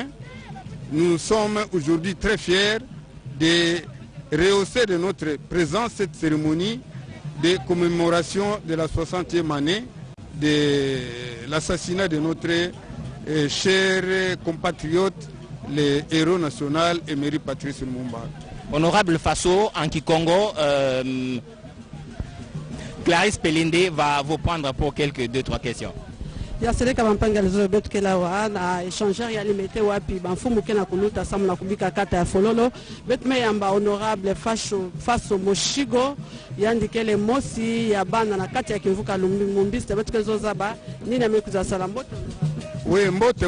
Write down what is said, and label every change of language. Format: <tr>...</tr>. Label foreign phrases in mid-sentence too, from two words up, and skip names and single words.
<fr>Nous sommes aujourd'hui très fiers de rehausser de notre présence cette cérémonie de commémoration de la 60e année de l'assassinat de notre cher compatriote, le héros national Emery Patrice Lumumba. Honorable Faso, en Kikongo, Clarisse Pelende va vous prendre pour quelques 2-3 questions.</fr> <ktu>Ya seleka bampanga lezo betu kela wa na échangeur ya limité wapi bamfumu kena kuluta samu na kubika kata ya fololo betu me yamba honorable Faso Moshigo yandikele mosi ya bana na kati ya Kivuka Lumumbiste betu kezo zaba nini amekuza sala mbote.</ktu>